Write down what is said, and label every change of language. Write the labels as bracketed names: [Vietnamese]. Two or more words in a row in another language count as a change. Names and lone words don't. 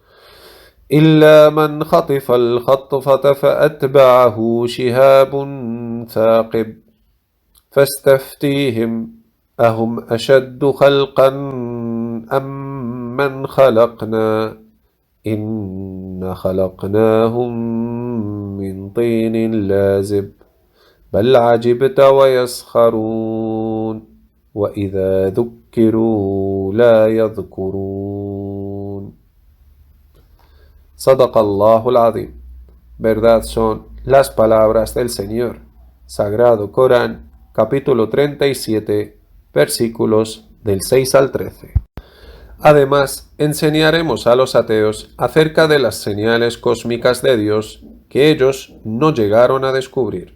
[Arabic] إلا من خطف الخطفة فأتبعه شهاب ثاقب فاستفتيهم أهم أشد خلقا أم من خلقنا إنا خلقناهم من طين لازب بل عجبت ويسخرون وإذا ذكروا لا يذكرون. صدق الله العظيم. [Spanish] Verdad son las palabras del Señor. Sagrado Corán, capítulo 37, versículos del 6 al 13. Además, enseñaremos a los ateos acerca de las señales cósmicas de Dios que ellos no llegaron a descubrir.